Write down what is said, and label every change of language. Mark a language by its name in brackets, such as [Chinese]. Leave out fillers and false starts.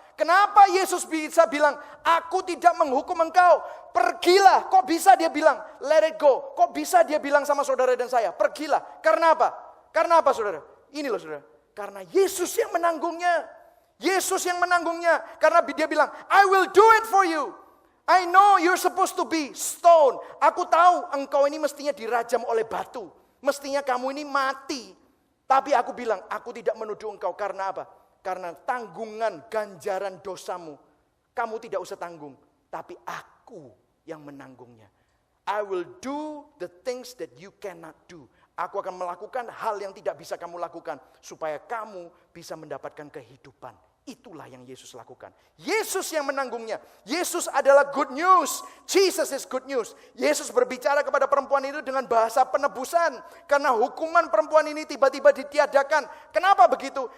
[Indonesian] Kenapa Yesus bisa bilang, aku tidak menghukum engkau, pergilah. Kok bisa dia bilang, [English] let it go. [Indonesian] Kok bisa dia bilang sama saudara dan saya, pergilah. Karena apa? Karena apa saudara? Ini loh saudara, karena Yesus yang menanggungnya. Yesus yang menanggungnya. Karena dia bilang, [English] I will do it for you. I know you're supposed to be stone. [Indonesian] Aku tahu engkau ini mestinya dirajam oleh batu. Mestinya kamu ini mati. Tapi aku bilang, aku tidak menuduh engkau. Karena apa? Karena tanggungan ganjaran dosamu, kamu tidak usah tanggung. Tapi aku yang menanggungnya. [English] I will do the things that you cannot do. [Indonesian] Aku akan melakukan hal yang tidak bisa kamu lakukan. Supaya kamu bisa mendapatkan kehidupan. Itulah yang Yesus lakukan. Yesus yang menanggungnya. Yesus adalah good news. [English] Jesus is good news. [Indonesian] Yesus berbicara kepada perempuan itu dengan bahasa penebusan. Karena hukuman perempuan ini tiba-tiba ditiadakan. Kenapa begitu?